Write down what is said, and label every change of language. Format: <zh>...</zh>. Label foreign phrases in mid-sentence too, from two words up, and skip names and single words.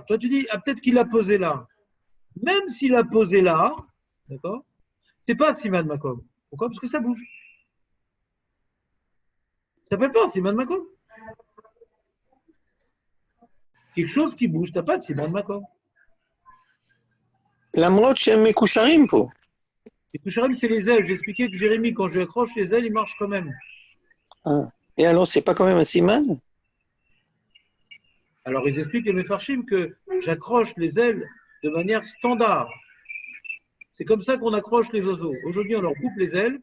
<fr>Toi tu dis, ah, peut-être qu'il a posé là. Même s'il a posé là, d'accord? C'est pas</fr> <he>סימן מקום.</he> <fr>Pourquoi? Parce que ça bouge. Ça s'appelle pas</fr> <he>סימן מקום.</he> <fr>Quelque chose qui bouge, tu n'as pas de</fr> <he>סימן מקום. למרות שהם מקושרים פה.</he> <fr>Les Koucharim, c'est les ailes. J'ai expliqué que Jérémy, quand je lui accroche les ailes, il marche quand même. Ah. Et alors, c'est pas quand même un siman? Alors, ils expliquent les Mefarshim que j'accroche les ailes de manière standard. C'est comme ça qu'on accroche les oiseaux. Aujourd'hui, on leur coupe les ailes.</fr>